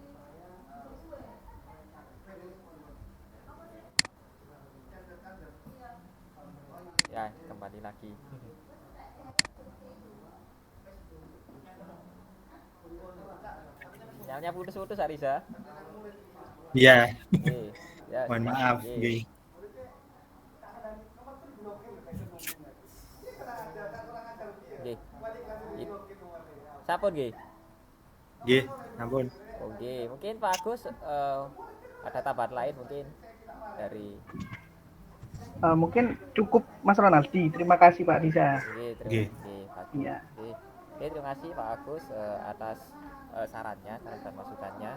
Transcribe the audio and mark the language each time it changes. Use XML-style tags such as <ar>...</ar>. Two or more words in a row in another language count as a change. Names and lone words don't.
<id>Ya, kembali lagi. Sinyalnya putus-putus Ariza. Iya. Oke, Ya, Mohon silakan. maaf. Nggih. Nggih. Nggih.</id> <jv>Sampun nggih. Nggih, ampun.</jv> <id>Oke, mungkin Pak Agus ada tambahan lain mungkin dari Mungkin cukup Mas Ronaldi. Terima kasih Pak Riza. Nggih, terima Nggih. kasih Pak Agus. Iya. Nggih. Oke, terima kasih Pak Agus atas sarannya, saran dan masukannya.</id>